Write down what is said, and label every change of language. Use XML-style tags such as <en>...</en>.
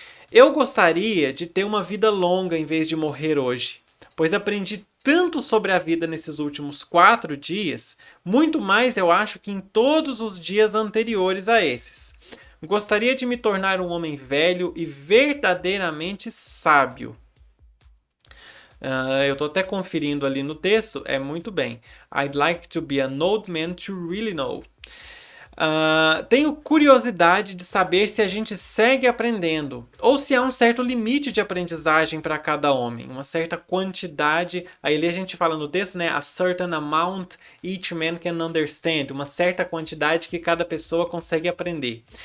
<pt>Eu gostaria de ter uma vida longa em vez de morrer hoje, pois aprendi tanto sobre a vida nesses últimos 4 dias, muito mais eu acho que em todos os dias anteriores a esses. Gostaria de me tornar um homem velho e verdadeiramente sábio. Eu estou até conferindo ali no texto, é muito bem.</pt> <en>I'd like to be an old man to really know.</en> <pt>Tenho curiosidade de saber se a gente segue aprendendo ou se há um certo limite de aprendizagem para cada homem, uma certa quantidade. Aí a gente fala no texto, né?</pt> <en>A certain amount each man can understand,</en> <pt>uma certa quantidade que cada pessoa consegue aprender.</pt>